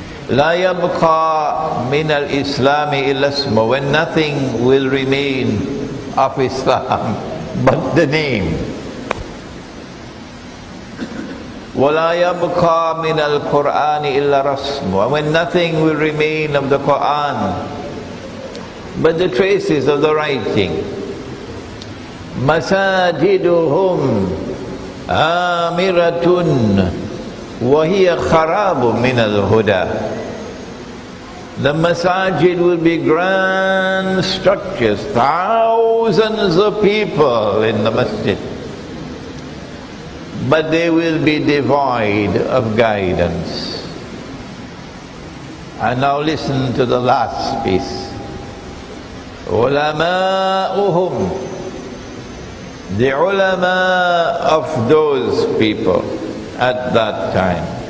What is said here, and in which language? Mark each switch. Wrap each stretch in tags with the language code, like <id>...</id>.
<ar>La yabqa min al-islami illa ismu,</ar> <en>when nothing will remain of Islam but the name.</en> <ar>وَلَا يَبْقَى مِنَ الْقُرْآنِ إِلَّا رَسْمُ,</ar> <en>and when nothing will remain of the Qur'an but the traces of the writing.</en> <ar>مساجدهم آمرة وهي خراب من الهدى.</ar> <en>The masajid will be grand structures, thousands of people in the masjid, but they will be devoid of guidance. And now listen to the last piece. Ulama'uhum, the ulama of those people at that time.</en>